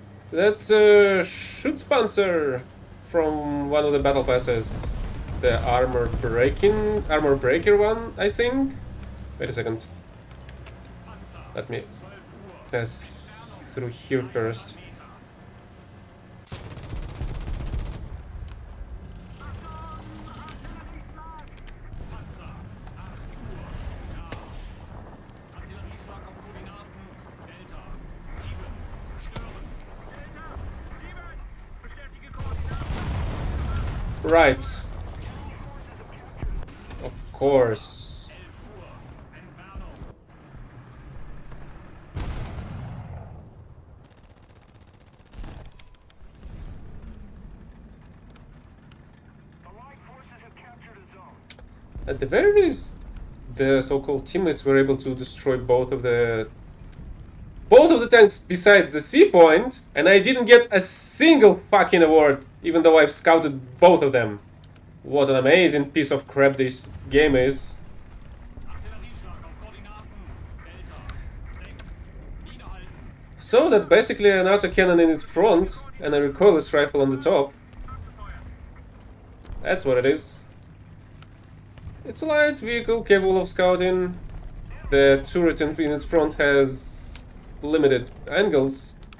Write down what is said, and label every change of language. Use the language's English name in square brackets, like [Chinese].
[English] That's a shoot sponsor from one of the battle passes. The armor breaker one, I think. Wait a second. Let me pass through here first. [German] Artillerieschlag auf Koordinaten. Delta. 7. Stören. [English] Right. Of course. [German] 11 Uhr. Entfernung. [English] Allied forces have captured a zone. At the very least, the so-called teammates were able to destroy both of the tanks besides the C point, and I didn't get a single fucking award, even though I've scouted both of them. What an amazing piece of crap this game is. [German] Artillerieschlag auf Koordinaten. Delta. 6. Niederhalten. [English] So that basically an autocannon in its front and a recoilless rifle on the top. That's what it is. It's a light vehicle capable of scouting. The turret in its front has limited angles.